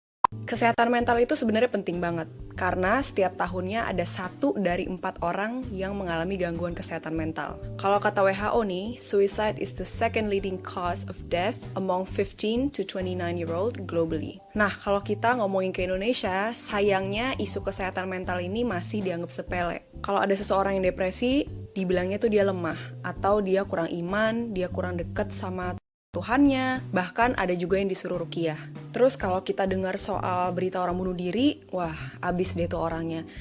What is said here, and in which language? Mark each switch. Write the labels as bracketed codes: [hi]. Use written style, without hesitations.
[id] Kesehatan mental itu sebenarnya penting banget, karena setiap tahunnya ada 1 dari 4 orang yang mengalami gangguan kesehatan mental. Kalau kata WHO nih, [en] suicide is the second leading cause of death among 15 to 29-year-old globally. [id] Nah, kalau kita ngomongin ke Indonesia, sayangnya isu kesehatan mental ini masih dianggap sepele. Kalau ada seseorang yang depresi, dibilangnya tuh dia lemah, atau dia kurang iman, dia kurang deket sama Tuhannya, bahkan ada juga yang disuruh ruqyah. Terus kalau kita dengar soal berita orang bunuh diri, wah abis deh tuh orangnya.